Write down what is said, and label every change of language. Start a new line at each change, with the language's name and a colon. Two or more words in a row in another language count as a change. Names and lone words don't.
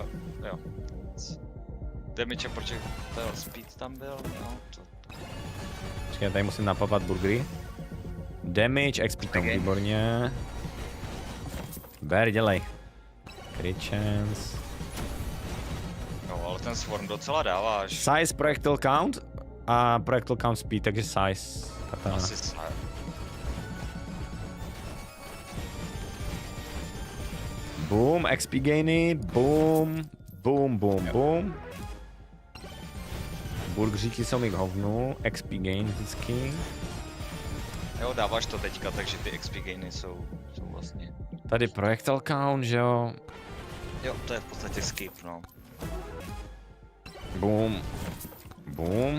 Czech: Damage a
English: projectile speed
Czech: tam byl, no. Počkej, tady musím napapat burgery. Damage, XP tam, výborně. Ber, dělej.
English: Crit chance.
Czech: No, ale ten swarm docela dáváš.
English: Size, projectile count a projectile count speed,
Czech: takže size. Katana. Asi size. Boom, XP gainy, boom, boom, boom, boom. Burgeříky jsou mi k hovnu, XP gain vždycky. Jo, dáváš to teďka, takže ty XP gainy jsou vlastně. Tady
English: projectile count,
Czech: že jo? Jo, to je v podstatě skip, no. Boom. Boom.